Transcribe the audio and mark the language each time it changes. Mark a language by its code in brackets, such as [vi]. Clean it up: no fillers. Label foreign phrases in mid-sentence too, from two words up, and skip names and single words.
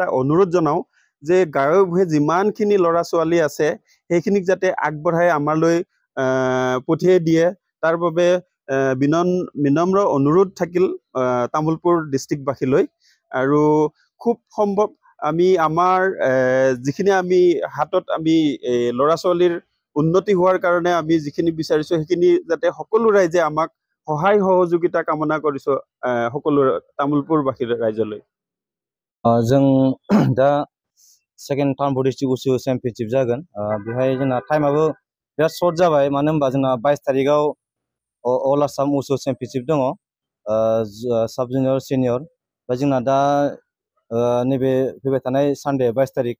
[as] অনুৰোধ জনাও যে গাঁৱে ভূঞে যিমানখিনি ল'ৰা ছোৱালী আছে সেইখিনিক যাতে আগবঢ়াই আমালৈ পঠিয়াই দিয়ে তাৰ বাবে বিনম্ৰ অনুৰোধ থাকিল তামুলপুৰ ডিস্ট্ৰিক্টবাসীলৈ আৰু খুব সম্ভৱ আমি আমাৰ যিখিনি আমি হাতত আমি ল'ৰা ছোৱালীৰ উন্নতি হোৱাৰ কাৰণে আমি যিখিনি বিচাৰিছো সেইখিনি যাতে সকলো ৰাইজে আমাক সহায় সহযোগিতা কামনা কৰিছো সকলো তামুলপুৰবাসীৰ ৰাইজলৈ [brx] जों दा सेकेन्ड तामुलपुर डिस्ट्रिक्ट उसु चेम्पियनशिप जागोन बेहाय जोंना टाइमाबो बिराद सर्ट जाबाय मानो होनबा जोंना 22 तारिखआव अल आसाम उसु चेम्पियनशिप दङ [en] sub junior senior [brx] जोंना दा नैबे फैबाय थानाय सानडे 20